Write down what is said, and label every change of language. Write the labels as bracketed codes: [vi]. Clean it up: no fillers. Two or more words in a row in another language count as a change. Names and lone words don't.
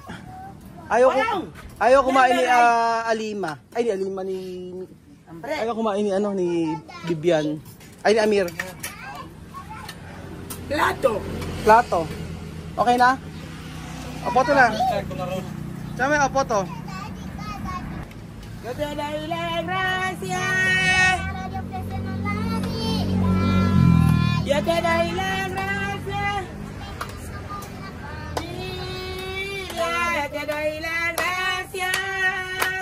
[tl] Ayaw kumain ni Alima. Ay, ni Alima ayaw kumain ni ni Bibian. Ay, ni Amir. Plato. Okay na? Opo to na. Tsaka may opo to. [es] Yo te doy las gracias. Yo te doy las gracias. Yo te doy las gracias.